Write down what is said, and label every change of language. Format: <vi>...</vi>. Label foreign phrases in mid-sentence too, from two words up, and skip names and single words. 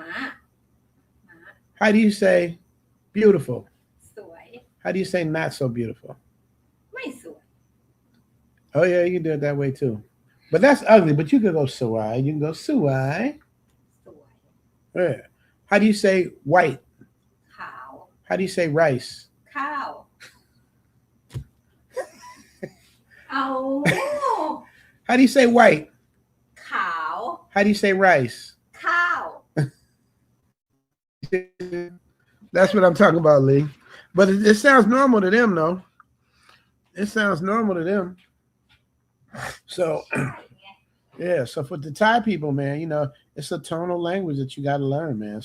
<en>How do you say beautiful?</en> <th>สวย</th> <en>How do you say not so beautiful?</en> <th>ไม่สวย</th> <en>Oh, yeah, you can do it that way too. But that's ugly, but you can go suai. You can go suai.</en> <th>สวย</th> <en>Yeah. How do you say white?</en> <th>ขาว</th> <en>How do you say rice?</en> <th>ข้าว เอา</th> <en>How do you say white?</en> <th>ขาว</th> <en>How do you say rice?</en> <th>ข้าว</th> <en>That's what I'm talking about, Lee. But it sounds normal to them, though. It sounds normal to them. So, yeah. So for the Thai people, man, it's a tonal language that you got to learn, man.</en>